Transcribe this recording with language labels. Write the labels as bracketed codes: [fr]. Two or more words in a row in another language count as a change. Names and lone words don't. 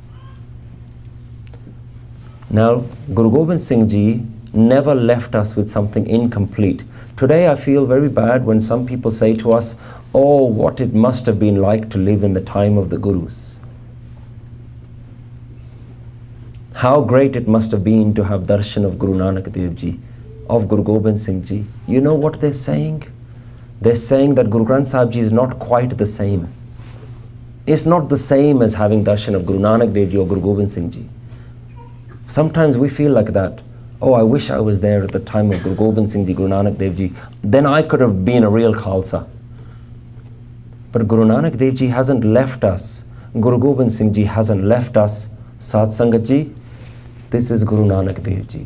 [en] Now, Guru Gobind Singh Ji never left us with something incomplete. Today I feel very bad when some people say to us, oh, what it must have been like to live in the time of the Gurus. How great it must have been to have darshan of Guru Nanak Dev Ji, of Guru Gobind Singh Ji. You know what they're saying? They're saying that Guru Granth Sahib Ji is not quite the same. It's not the same as having darshan of Guru Nanak Dev Ji or Guru Gobind Singh Ji. Sometimes we feel like that. Oh, I wish I was there at the time of Guru Gobind Singh Ji, Guru Nanak Dev Ji. Then I could have been a real Khalsa. But Guru Nanak Dev Ji hasn't left us. Guru Gobind Singh Ji hasn't left us. [pa] ਸਤਿ ਸੰਗਤ ਜੀ, [en] this is Guru Nanak Dev Ji.